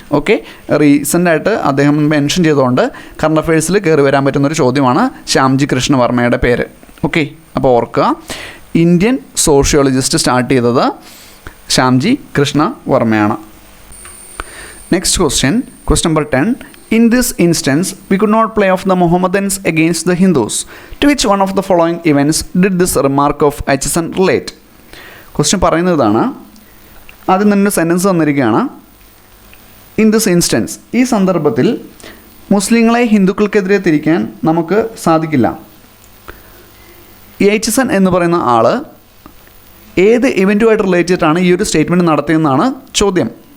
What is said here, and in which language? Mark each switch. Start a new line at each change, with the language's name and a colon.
Malayalam: Okay, റീസെൻ്റായിട്ട് അദ്ദേഹം mention ചെയ്തുകൊണ്ട് current അഫയേഴ്സിൽ കയറി വരാൻ പറ്റുന്നൊരു ചോദ്യമാണ് ശ്യാംജി കൃഷ്ണ വർമ്മയുടെ പേര്. ഓക്കെ, അപ്പോൾ ഓർക്കുക, ഇന്ത്യൻ സോഷ്യോളജിസ്റ്റ് സ്റ്റാർട്ട് ചെയ്തത് Shyamji Krishna വർമ്മയാണ്.
English: Next question number 10. In this instance, we could not play off the Mohammedans against the Hindus. To which one of the following events did this remark of Acheson relate?
Malayalam: Question പറയുന്നതാണ്, ആദ്യം തന്നെ sentence തന്നിരിക്കുകയാണ്.
English: in this instance,
Malayalam: ഈ സന്ദർഭത്തിൽ മുസ്ലിങ്ങളെ ഹിന്ദുക്കൾക്കെതിരെ തിരിക്കാൻ നമുക്ക് സാധിക്കില്ല. ഈ എച്ചസൺ എന്ന് പറയുന്ന ആൾ ഏത് ഇവൻറ്റുമായിട്ട് റിലേറ്റ് ചെയ്തിട്ടാണ് ഈ ഒരു സ്റ്റേറ്റ്മെൻറ്റ് നടത്തിയെന്നാണ് ചോദ്യം.